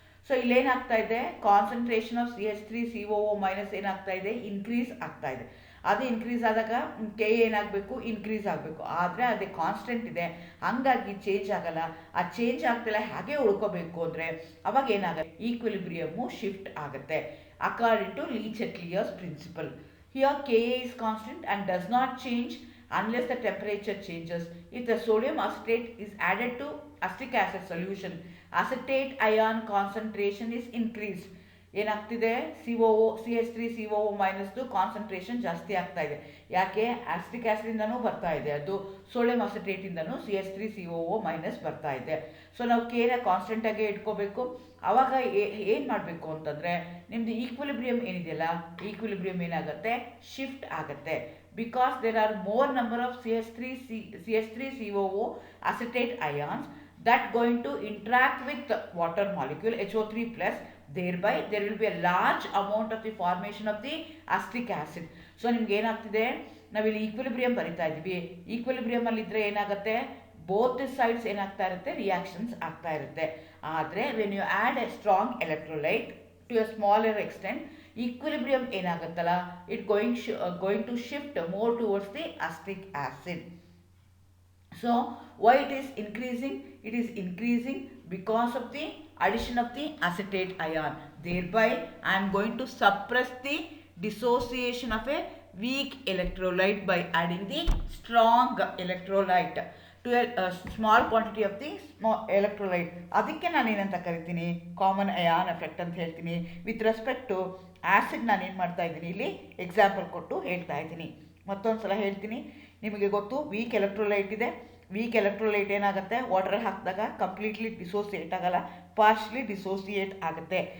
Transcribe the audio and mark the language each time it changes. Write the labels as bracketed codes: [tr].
[kn] So ಇಲ್ಲೇನಾಗ್ತಾ ಇದೆ, [en] concentration of CH3COO minus [kn] ಏನಾಗ್ತಾ ಇದೆ, ಇನ್ಕ್ರೀಸ್ ಆಗ್ತಾ ಇದೆ. ಅದು ಇನ್ಕ್ರೀಸ್ ಆದಾಗ ಕೆ ಏನಾಗಬೇಕು, ಇನ್ಕ್ರೀಸ್ ಆಗಬೇಕು. ಆದರೆ ಅದೇ ಕಾನ್ಸ್ಟೆಂಟ್ ಇದೆ, ಹಾಗಾಗಿ ಚೇಂಜ್ ಆಗಲ್ಲ. ಆ ಚೇಂಜ್ ಆಗ್ತಿಲ್ಲ ಹಾಗೆ ಉಳ್ಕೋಬೇಕು ಅಂದರೆ ಅವಾಗ ಏನಾಗುತ್ತೆ, ಈಕ್ವಿಲಿಬ್ರಿಯಮ್ಮು ಶಿಫ್ಟ್ ಆಗುತ್ತೆ [en] According to Le Chatelier's principle. Here Ka is constant and does not change unless the temperature changes. If the sodium acetate is added to acetic acid solution, acetate ion concentration is increased. [kn] ಏನಾಗ್ತಿದೆ, CH3COO ಮೈನಸ್ದು concentration ಜಾಸ್ತಿ ಆಗ್ತಾ ಇದೆ. ಯಾಕೆ, acetic ಆ್ಯಸಿಡಿಂದನೂ ಬರ್ತಾ ಇದೆ, ಅದು sodium ಅಸಿಟೇಟಿಂದನೂ CH3COO minus ಬರ್ತಾ ಇದೆ. ಸೊ ನಾವು ಕೇನ ಕಾನ್ಸ್ಟೆಂಟಾಗೆ ಇಟ್ಕೋಬೇಕು. ಆವಾಗ ಏನು ಮಾಡಬೇಕು ಅಂತಂದರೆ, ನಿಮ್ಮದು ಈಕ್ವಿಲಿಬ್ರಿಯಮ್ ಏನಿದೆಯಲ್ಲ, ಈಕ್ವಿಲಿಬ್ರಿಯಮ್ ಏನಾಗುತ್ತೆ, ಶಿಫ್ಟ್ ಆಗುತ್ತೆ. [en] Because there are more number of CH3COO acetate ions that going to interact with water molecule HO3 plus. Thereby there will be a large amount of the formation of the acetic acid. [kn] So ನಿಮ್ಗೆ ಏನಾಗ್ತಿದೆ, ನಾವಿಲ್ಲಿ equilibrium ಬರಿತಾ ಇದ್ದೀವಿ. ಈಕ್ವಿಲಿಬ್ರಿಯಮಲ್ಲಿ ಇದ್ದರೆ ಏನಾಗುತ್ತೆ, [en] both the sides [kn] ಏನಾಗ್ತಾ ಇರುತ್ತೆ, reactions ಆಗ್ತಾ ಇರುತ್ತೆ. ಆದರೆ [en] when you add a strong electrolyte to a smaller extent, equilibrium [kn] ಏನಾಗುತ್ತಲ್ಲ, [en] It going to shift more towards the acetic acid. So why it is increasing? It is increasing because of the addition of the acetate ion. Thereby I am going to suppress the dissociation of a weak electrolyte by adding the strong electrolyte to a small quantity of the small electrolyte. [kn] ಅದಕ್ಕೆ ನಾನು ಏನಂತ ಕರಿತೀನಿ, common ion effect ಅಂತ ಹೇಳ್ತೀನಿ. [en] with respect to acid [kn] ನಾನು ಏನು ಮಾಡ್ತಾ ಇದ್ದೀನಿ, ಇಲ್ಲಿ ಎಕ್ಸಾಂಪಲ್ ಕೊಟ್ಟು ಹೇಳ್ತಾ ಇದ್ದೀನಿ. ಮತ್ತೊಂದು ಸಲ ಹೇಳ್ತೀನಿ. ನಿಮಗೆ ಗೊತ್ತು, ವೀಕ್ ಎಲೆಕ್ಟ್ರೋಲೈಟ್ ಇದೆ. ವೀಕ್ ಎಲೆಕ್ಟ್ರೋಲೈಟ್ ಏನಾಗುತ್ತೆ, ವಾಟರ್ ಹಾಕಿದಾಗ ಕಂಪ್ಲೀಟ್ಲಿ ಡಿಸೋಸಿಯೇಟ್ ಆಗಲ್ಲ, ಪಾರ್ಶ್ಲಿ ಡಿಸೋಸಿಯೇಟ್ ಆಗುತ್ತೆ.